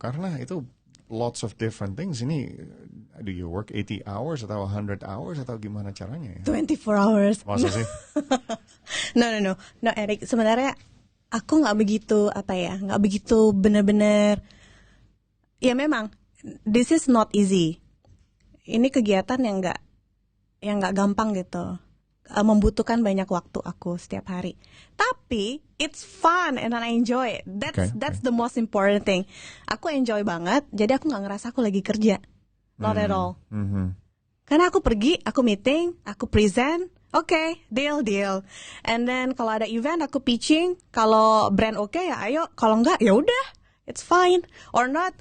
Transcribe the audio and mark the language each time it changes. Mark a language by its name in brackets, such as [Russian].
[Indonesian] Karena itu [English] lots of different things. Ini, do you work 80 hours atau 100 hours [Indonesian] atau gimana caranya ya? [English] 24 hours. [Indonesian] Masa sih? [English] No, Eric. [Indonesian] Sebenarnya aku nggak begitu benar-benar. Ya memang, [English] this is not easy. [Indonesian] Ini kegiatan yang nggak gampang gitu. Membutuhkan banyak waktu aku setiap hari. [English] Tapi it's fun and I enjoy it. That's the most important thing. [Indonesian] Aku enjoy banget. Jadi aku nggak ngerasa aku lagi kerja. [English] Not at all. [Indonesian] Karena aku pergi, aku meeting, aku present. [English] Okay, deal. And then [Indonesian] kalau ada event aku pitching. Kalau brand ya ayo. Kalau enggak ya udah. [English] It's fine or not.